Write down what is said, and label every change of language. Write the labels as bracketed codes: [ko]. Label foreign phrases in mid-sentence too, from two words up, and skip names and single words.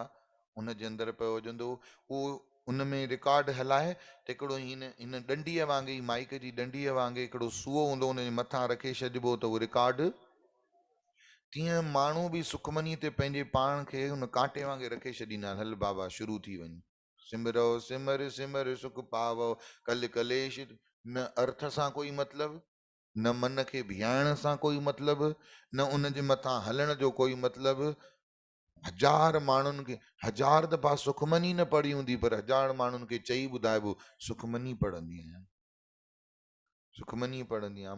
[sd] उनजे अंदरि पियो हुजंदो, उहो उन में रिकॉर्ड हलाए त हिकिड़ो हिन डंडीअ वांगुरु, माइक जी डंडीअ वांगुरु हिकिड़ो सूओ हूंदो, उनजे मथां रखे छॾिबो त उहो रिकॉर्ड। तीअं माण्हू बि सुखमनी ते पंहिंजे पाण खे हुन कांटे वांगुरु रखे छॾींदा आहिनि, हल बाबा शुरू थी वञ, [pa] ਸਿਮਰਉ ਸਿਮਰਿ ਸਿਮਰਿ ਸੁਖੁ ਪਾਵਉ ਕਲਿ ਕਲੇਸ। [sd] न अर्थ सां कोई मतिलबु, न मन खे भियाइण सां कोई मतिलबु, न उन जे मथां हलण जो कोई मतिलबु। 1000 माण्हुनि खे 1000 दफ़ा सुखमनी न पढ़ी हूंदी, पर 1000 माण्हुनि खे चई ॿुधाइबो सुखमनी पढ़ंदी आहियां, सुखमनी पढ़ंदी आहियां।